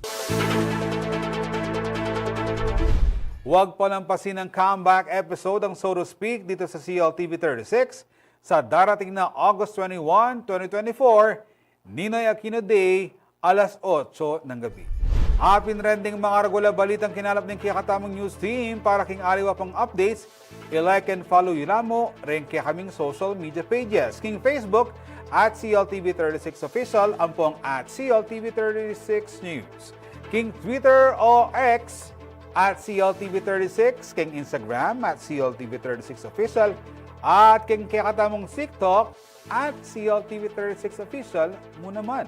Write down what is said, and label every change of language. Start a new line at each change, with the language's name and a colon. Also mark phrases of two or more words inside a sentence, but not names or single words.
Filipino: Huwag palampasin ang comeback episode ang So to Speak dito sa CLTV 36 sa darating na August 21, 2024, Ninoy Aquino Day, alas 8 ng gabi.
Pampanga: Hapin trending mga regular balitang kinalap ng Kiyakatamang News Team para king aliwa pang updates, i-
English: like and follow
Pampanga: yun mo rin kaya kaming
English: social media pages.
Pampanga: King Facebook at CLTV36 Official, ang pong at CLTV36 News. King Twitter o X at CLTV36, king Instagram at CLTV36 Official, at king Kiyakatamang TikTok at CLTV36 Official mo naman.